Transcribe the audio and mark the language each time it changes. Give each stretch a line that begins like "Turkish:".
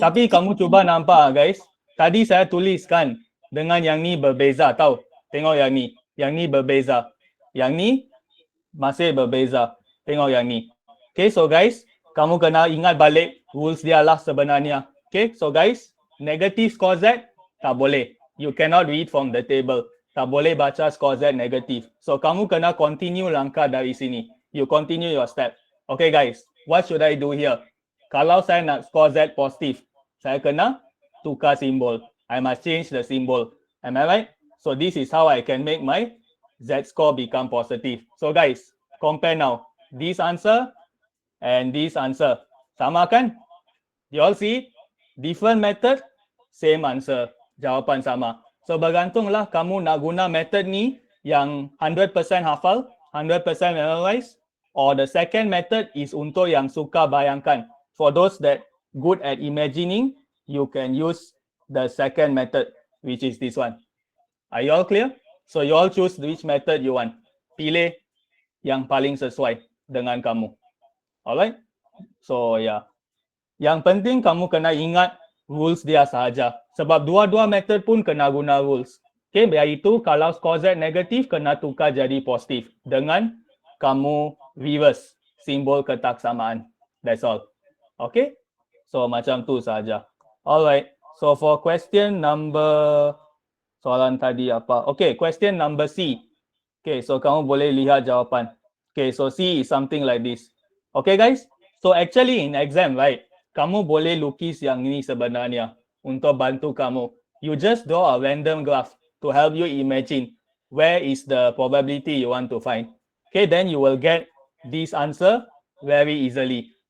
Malay: Tapi kamu cuba nampak guys. Tadi saya tuliskan dengan yang ni berbeza tau. Tengok yang ni. Yang ni berbeza. Yang ni masih berbeza. Tengok yang ni. Okay, so guys, kamu kena ingat balik rules dia lah sebenarnya.
English: Okay, so guys, negative score Z
Malay: tak boleh.
English: You cannot read from the table.
Malay: Tak boleh baca score Z negative. So kamu kena continue langkah dari sini.
English: You continue your step. Okay guys, what should I do here?
Malay: Kalau saya nak score Z positif, saya kena tukar simbol.
English: I must change the symbol. Am I right? So this is how I can make my Z score become positive. So guys, compare now. This answer and this answer.
Malay: Sama kan?
English: You all see? Different method, same answer.
Malay: Jawapan sama. So bergantunglah kamu nak guna method ni yang 100% hafal, 100% memorize,
English: or the second method is
Malay: untuk yang suka bayangkan.
English: For those that good at imagining, you can use the second method, which is this one. Are you all clear? So you all choose which method you want.
Malay: Pilih yang paling sesuai dengan kamu. Alright? So yeah. Yang penting kamu kena ingat rules dia sahaja. Sebab dua-dua method pun kena guna rules. Okay, iaitu kalau score Z negatif kena tukar jadi positif dengan kamu reverse simbol ketaksamaan.
English: That's all.
Malay: Okay? So macam tu sahaja. Alright.
English: So for question number
Malay: soalan tadi apa?
English: Okay, question number C.
Malay: Okay, so kamu boleh lihat jawapan.
English: Okay, so C is something like this. Okay guys, so actually in exam, right,
Malay: kamu boleh lukis yang ini sebenarnya untuk bantu kamu.
English: You just draw a random graph to help you imagine where is the probability you want to find. Okay, then you will get this answer very easily.